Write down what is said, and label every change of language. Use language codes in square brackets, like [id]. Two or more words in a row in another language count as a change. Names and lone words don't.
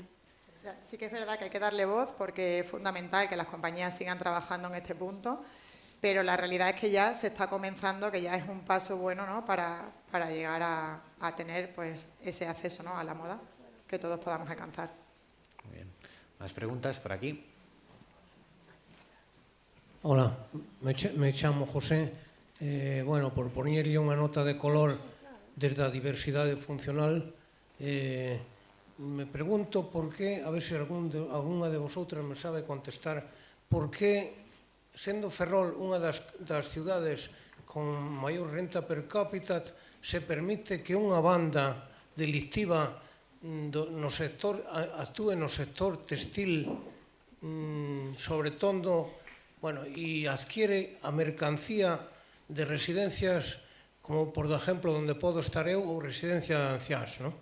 [es] O sea, sí que es verdad que hay que darle voz porque es fundamental que las compañías sigan trabajando en este punto, pero la realidad es que ya se está comenzando, que ya es un paso bueno, ¿no?, para llegar a tener pues, ese acceso, ¿no?, a la moda que todos podamos alcanzar. Muy bien. ¿Más preguntas por aquí? Hola, [gl] me chamo José. Bueno, por poñerlle unha nota de color desde a diversidade funcional, [es] me pregunto por qué, a ver [gl] se algunha de [es] vosotras me sabe contestar, por qué, [gl] sendo Ferrol unha das ciudades con maior renta per cápita, se permite que unha banda delictiva no sector actúe no sector textil, sobre todo, bueno, e adquiere a mercancía de residencias como, por exemplo, onde podo estar eu, ou residencia de anciáns, non?